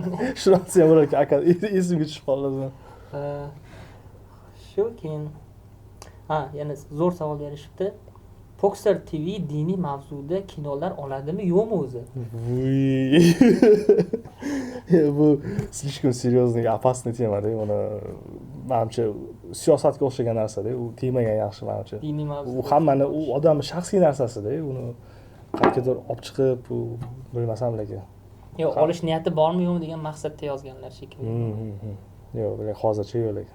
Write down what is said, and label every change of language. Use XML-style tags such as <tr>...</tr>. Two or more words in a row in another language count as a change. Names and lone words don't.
<uz>Shunisi ham bor ekan, aka, esimga tushib qoldi. Shu keyin yana zo'r savol berishibdi. Poxer TV diniy mavzuda kinolar oladimi, yo'qmi o'zi?</uz> <ru>Bu слишком серьезный, опасный tema-da.</ru> <uz>Uni menimcha siyosatga o'xshagan narsa-da, u temaga yaxshi menimcha. Diniy mavzu. U hammani, u odamning shaxsiy narsasi-da, uni qayergadir olib chiqib, u bilmasam lekin. Yo'q, olish niyati bormi yo'qmi degan maqsadda yozganlar shekilli. Yo'q, hozircha yo'q lekin.</uz>